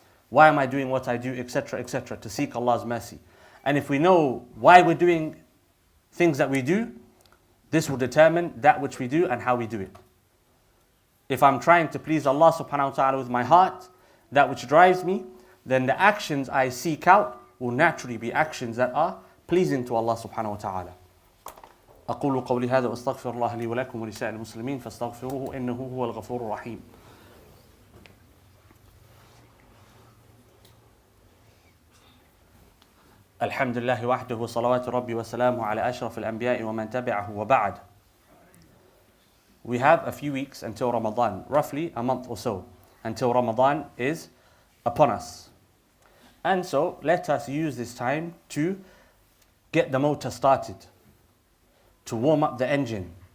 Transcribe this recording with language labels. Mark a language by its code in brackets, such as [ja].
[en] Why am I doing what I do, etc., etc., to seek Allah's mercy? And if we know why we're doing things that we do, this will determine that which we do and how we do it. If I'm trying to please Allah subhanahu wa ta'ala with my heart, that which drives me, then the actions I seek out will naturally be actions that are pleasing to Allah subhanahu wa ta'ala. [ar] أقول قولي هذا وأستغفر الله لي ولكم ولسائر المسلمين فاستغفروه إنه هو الغفور الرحيم. الحمد لله وحده وصلوات ربي وسلامه على أشرف الأنبياء ومن تبعه وبعد. [en] We have a few weeks until Ramadan, roughly a month or so, until Ramadan is upon us. And so let us use this time to get the motor started, to warm up the engine.